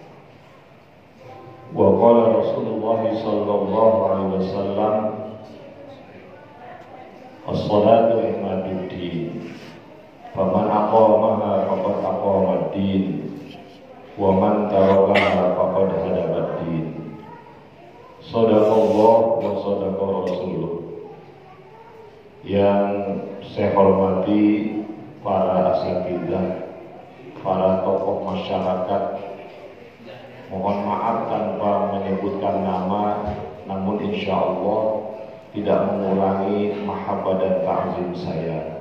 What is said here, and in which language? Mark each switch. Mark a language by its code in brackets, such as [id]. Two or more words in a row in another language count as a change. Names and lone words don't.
[ar] وقال رسول الله صلى الله عليه وسلم الصلاة عماد الدين فمن أقامها فقد أقام الدين ومن تركها فقد هدم الدين. صدق الله وصدق رسول الله. [id] Yang saya hormati para asatidzah, para tokoh masyarakat, mohon maaf tanpa menyebutkan nama, namun [ar] إن شاء الله [id] tidak mengurangi mahabbah dan ta'zim saya.